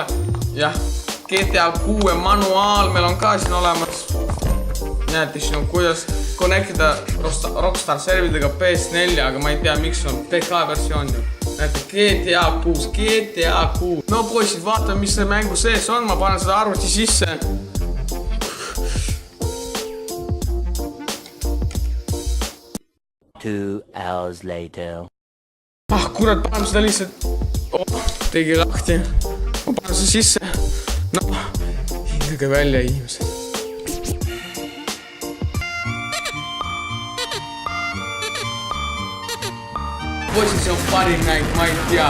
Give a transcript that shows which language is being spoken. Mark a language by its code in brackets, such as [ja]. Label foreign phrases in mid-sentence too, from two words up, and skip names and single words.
[et] Jah, GTA 6 manuaal meil on ka siin olemas. Näete, siin on kuidas connectida Rockstar servidega PS4, aga ma ei tea, miks on PK versioon. Näete, GTA 6. No poisid, vaatame, mis see mängu sees on, ma panen seda arvuti sisse. [en] Two hours later. [et] Kurat, paneme seda lihtsalt tegi lahti. Ma panen seda sisse. Hingage välja, inimesed. Poisid, see on parim mäng, ma ei tea.